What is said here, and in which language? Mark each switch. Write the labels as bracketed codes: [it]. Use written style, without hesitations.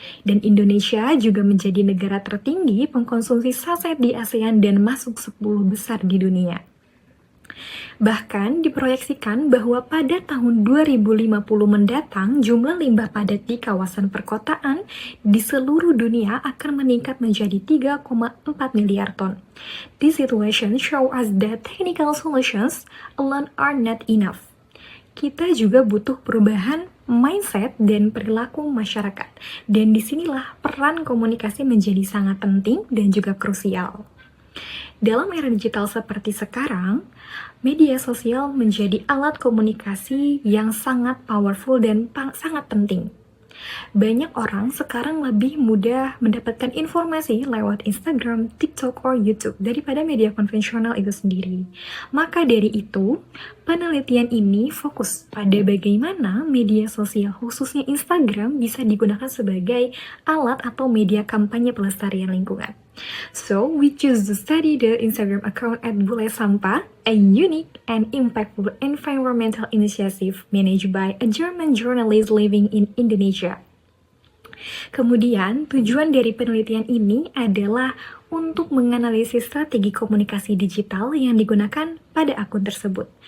[id] Dan Indonesia juga menjadi negara tertinggi pengkonsumsi saset di ASEAN dan masuk 10 besar di dunia. Bahkan diproyeksikan bahwa pada tahun 2050 mendatang jumlah limbah padat di kawasan perkotaan di seluruh dunia akan meningkat menjadi 3,4 miliar ton. [en] This situation shows us that technical solutions alone are not enough. [id] Kita juga butuh perubahan mindset dan perilaku masyarakat. Dan disinilah peran komunikasi menjadi sangat penting dan juga krusial. Dalam era digital seperti sekarang, media sosial menjadi alat komunikasi yang sangat powerful dan sangat penting. Banyak orang sekarang lebih mudah mendapatkan informasi lewat Instagram, TikTok, [en] or [id] YouTube daripada media konvensional itu sendiri. Maka dari itu, penelitian ini fokus pada bagaimana media sosial, khususnya Instagram, bisa digunakan sebagai alat atau media kampanye pelestarian lingkungan. [en] So, we choose to study the Instagram account at Bule Sampah, a unique and impactful environmental initiative managed by a German journalist living in Indonesia. [id] Kemudian, tujuan dari penelitian ini adalah untuk menganalisis strategi komunikasi digital yang digunakan pada akun tersebut.